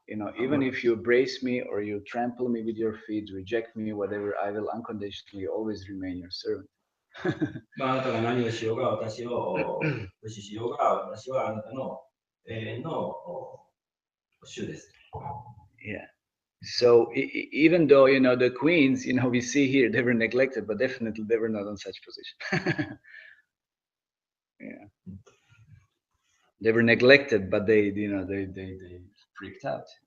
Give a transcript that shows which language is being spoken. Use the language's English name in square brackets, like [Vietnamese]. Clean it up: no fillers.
[English] You know, even if you embrace me or you trample me with your feet, reject me, whatever, I will unconditionally always remain your servant. [Japanese] まああなたが何をしようが私を無視しようが私はあなたの永遠の主です。 [English] Yeah. So even though, you know, the queens, you know, we see here, they were neglected, but definitely they were not in such position. Yeah. They were neglected, but they, you know, they freaked out.